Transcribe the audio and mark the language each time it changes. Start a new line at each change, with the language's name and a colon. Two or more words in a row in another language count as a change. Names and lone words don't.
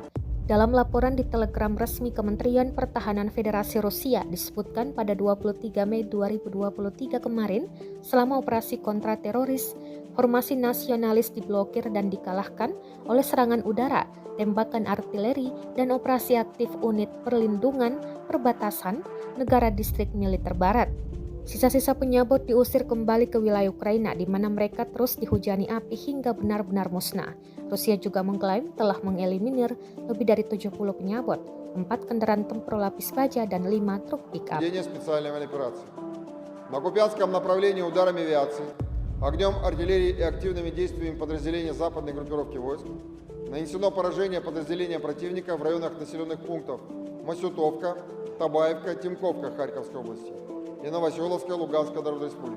Indonesian: Dalam laporan di Telegram resmi Kementerian Pertahanan Federasi Rusia disebutkan pada 23 Mei 2023 kemarin, selama operasi kontra teroris, formasi nasionalis diblokir dan dikalahkan oleh serangan udara, tembakan artileri, dan operasi aktif unit perlindungan perbatasan negara distrik militer barat. Sisa-sisa penyabot diusir kembali ke wilayah Ukraina di mana mereka terus dihujani api hingga benar-benar musnah. Rusia juga mengklaim telah mengeliminir lebih dari 70 penyabot, 4 kendaraan tempur lapis baja dan 5 truk pick-up.
Russian: На Купянском направлении ударами авиации, огнем артиллерии и активными действиями подразделения западной группировки войск нанесено поражение подразделения противника в районах населенных пунктов Масютовка, Табаевка, Тимковка Харьковской области и Новоселовская Луганской Народной Республики.